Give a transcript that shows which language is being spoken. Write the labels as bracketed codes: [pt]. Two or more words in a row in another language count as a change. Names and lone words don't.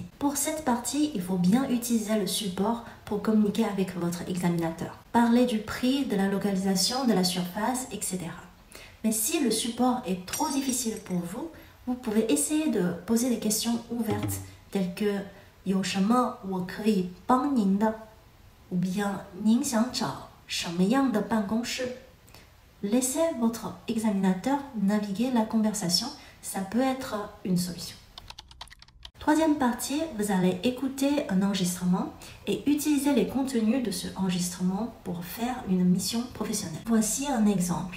[fr] Pour cette partie, il faut bien utiliser le support pour communiquer avec votre examinateur. Parler du prix, de la localisation, de la surface, etc. Mais si le support est trop difficile pour vous, vous pouvez essayer de poser des questions ouvertes telles que « [zh] 有什么我可以帮您的？ » [fr] ou bien [zh] « 您想找什么样的办公室？ [fr] » Laissez votre examinateur naviguer la conversation, ça peut être une solution. Troisième partie, vous allez écouter un enregistrement et utiliser les contenus de ce enregistrement pour faire une mission professionnelle. Voici un exemple.